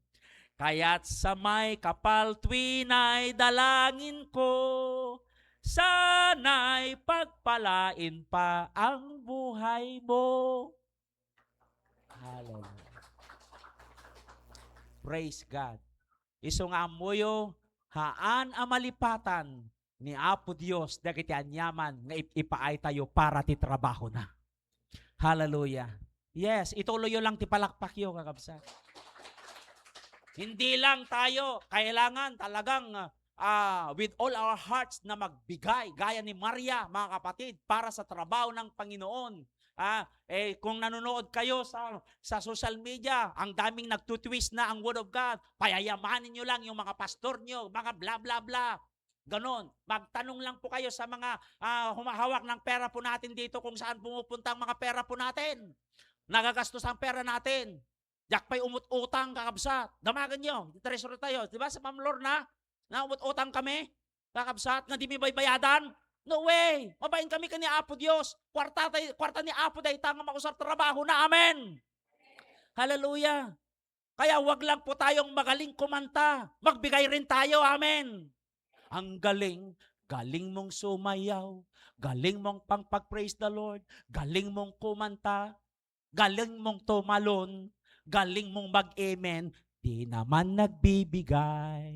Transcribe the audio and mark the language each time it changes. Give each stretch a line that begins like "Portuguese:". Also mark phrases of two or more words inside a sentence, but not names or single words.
Filipino: Kaya't sa may kapal tuwina'y dalangin ko, sana'y pagpalain pa ang buhay mo.
English: Hallelujah. Praise God.
Iloko: Iso nga moyo, haan amalipatan ni Apo Dios dagiti anyaman nga ipaay tayo para ti trabaho na.
English: Hallelujah.
Iloko: Yes, ituloy lang ti palakpakyo kakabsat.
Filipino: Hindi lang tayo kailangan talagang
English: with all our hearts
Filipino: na magbigay, gaya ni Maria, mga kapatid, para sa trabaho ng Panginoon. Kung nanonood kayo sa
English: social media,
Filipino: ang daming nagtutwist na ang
English: Word of God,
Filipino: payayamanin nyo lang yung mga pastor nyo, mga
English: bla bla bla.
Filipino: Ganon. Magtanong lang po kayo sa mga humahawak ng pera po natin dito kung saan pumupunta ang mga pera po natin. Nagagastos ang pera natin.
Iloko: Diyak pa'y umut-utang kakabsat.
Filipino: Damagan nyo. Treasurer tayo. Diba sa Ma'am Lorna? Na umut-utang kami? Kakabsat.
Iloko: Nga di may bayadan?
English: No way.
Iloko: Mabayin kami ka ni Apo Diyos. Kwarta ni Apo dahi tanga makusar trabaho na.
English: Amen. Hallelujah.
Filipino: Kaya wag lang po tayong magaling kumanta. Magbigay rin tayo. Amen. Ang galing mong sumayaw, galing mong pag-
English: praise the Lord,
Filipino: galing mong kumanta, galing mong tumalon, galing mong mag-amen, di naman nagbibigay.